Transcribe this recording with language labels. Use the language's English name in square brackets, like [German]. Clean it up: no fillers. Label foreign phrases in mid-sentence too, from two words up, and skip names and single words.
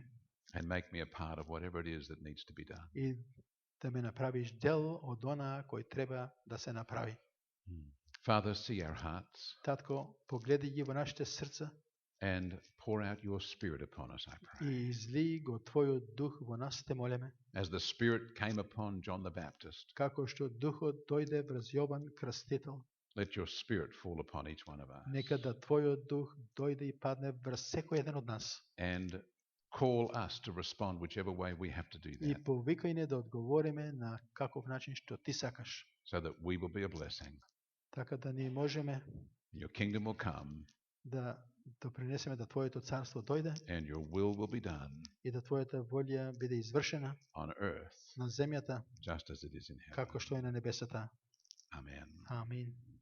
[English] and make me a part of whatever it is that needs to be done. [Macedonian] и да ме направиш дел од она кој треба да се направи. [English] Father, see our hearts. [Macedonian] Татко, погледи ги во нашите срца [English] and pour out your Spirit upon us, I pray. [Macedonian] И изли го Твојот дух во нас, те молиме. [English] As the Spirit came upon John the Baptist, [Macedonian] Како што духот дојде врз Јован Крстител, [English] let your Spirit fall upon each one of us [Macedonian] нека да Твојот дух дојде и падне врз секој еден од нас. [English] and call us to respond whichever way we have to do [Macedonian] И [English] that, [Macedonian] повикај не да одговориме на каков начин што Ти сакаш, [English] so that we will be a blessing. [Macedonian] така да ни можеме [English] Your kingdom will come [Macedonian] да допринесеме да Твоето царство дојде [English] and your will will be done [Macedonian] и да Твојата волја биде извршена [English] on earth [Macedonian] на земјата [English] just as it is in heaven. [Macedonian] како што е на небесата. [English] Amen. [Macedonian] Амин.